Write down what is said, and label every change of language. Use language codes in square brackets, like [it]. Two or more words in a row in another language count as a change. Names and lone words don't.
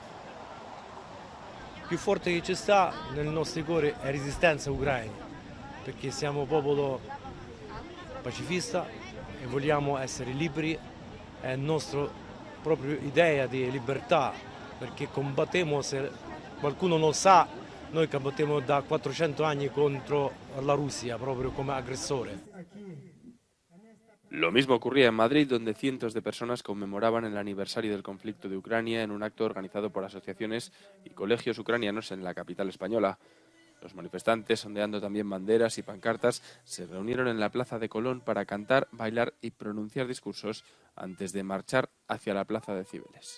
[it] Più forte che ci sta nel nostro cuore è resistenza ucraina, perché siamo popolo pacifista e vogliamo essere liberi, è la nostra propria idea di libertà, perché combattiamo, se qualcuno non sa, noi combattiamo da 400 anni contro la Russia, proprio come aggressore. [es] Lo mismo ocurría en Madrid, donde cientos de personas conmemoraban el aniversario del conflicto de Ucrania en un acto organizado por asociaciones y colegios ucranianos en la capital española. Los manifestantes, ondeando también banderas y pancartas, se reunieron en la Plaza de Colón para cantar, bailar y pronunciar discursos antes de marchar hacia la Plaza de Cibeles.